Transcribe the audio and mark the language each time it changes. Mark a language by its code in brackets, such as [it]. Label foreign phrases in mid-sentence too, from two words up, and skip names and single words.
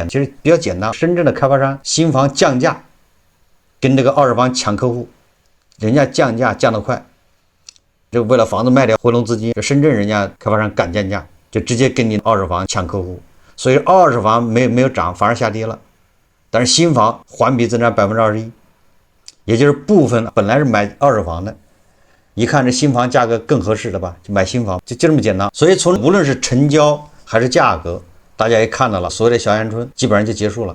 [zh] 其實比較簡單，深圳的開發商新房降價，跟這個二手房搶客戶，人家降價降得快，就為了房子賣掉回籠資金，這深圳人家開發商敢降價，就直接跟你二手房搶客戶，所以二手房沒有漲，反而下跌了。但是新房環比增長21%，也就是部分本來是買二手房的， 一看這新房價格更合適了吧，就買新房，就這麼簡單。所以从无論是成交還是價格，大家也看到了，所謂的小陽春基本上就結束了。